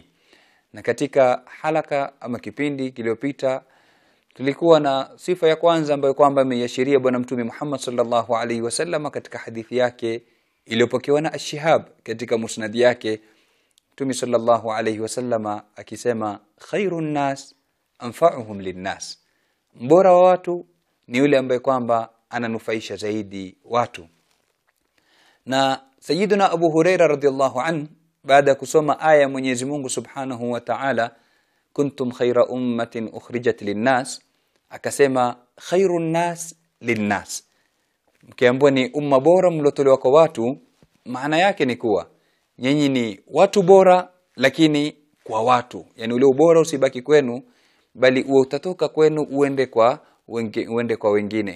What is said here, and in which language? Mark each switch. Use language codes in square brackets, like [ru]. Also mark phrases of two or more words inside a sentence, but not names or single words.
[sw] Na katika halaka ama kipindi kiliyopita tulikuwa na sifa ya kwanza ambayo kwamba imeashiria bwana mtume Muhammad [ar] صلى الله عليه وسلم [sw] katika hadithi yake iliyopokewa na Ash-Shihab katika musnad yake, mtume [ar] صلى الله عليه وسلم [sw] akisema [ar] خير الناس أنفعهم للناس, [sw] mbora wa watu ni yule ambaye kwamba ananufaisha zaidi watu. Na Sayyiduna Abu Huraira [ar] رضي الله عنه [sw] baada kusoma aya ya Mwenyezi Mungu [ar] سبحانه وتعالى, كنتم خير أمة أخرجت للناس, [sw] akasema [ar] خير الناس للناس, [sw] mkiambiwa ni umma bora mlotolewa kwa watu, maana yake ni kuwa nyinyi ni watu bora lakini kwa watu, yani ule ubora usibaki kwenu bali uwe utatoka kwenu uende kwa wengine.